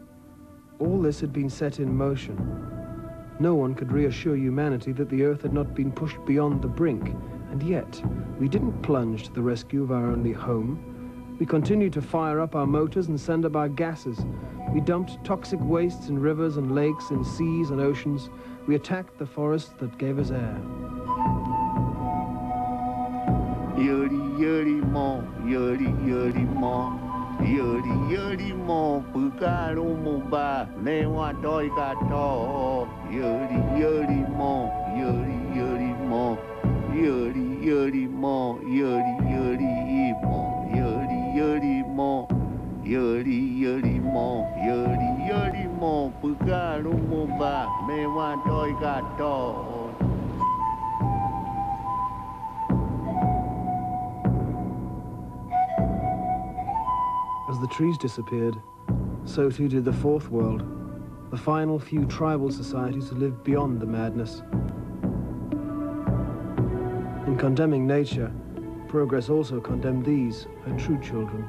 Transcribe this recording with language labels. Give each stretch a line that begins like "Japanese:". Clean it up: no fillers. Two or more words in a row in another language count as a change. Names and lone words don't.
English: All this had been set in motion. No one could reassure humanity that the Earth had not been pushed beyond the brink, and yet we didn't plunge to the rescue of our only home. We continued to fire up our motors and send up our gases. We dumped toxic wastes in rivers and lakes, in seas and oceans. We attacked the forests that gave us air. Yuri yuri mo, yuri yuri mo, yuri yuri mo, pukaro mo ba, lewa doi gato. Yuri yuri mo, yuri yuri mo, yuri yuri mo, yuri yuri mo, yuri yuri mo, yuri yuri mo, yuri yuri mo, pukaro mo ba, lewa doi gato. As the trees disappeared, so too did the fourth world, the final few tribal societies who lived beyond the madness. In condemning nature, progress also condemned these, her true children.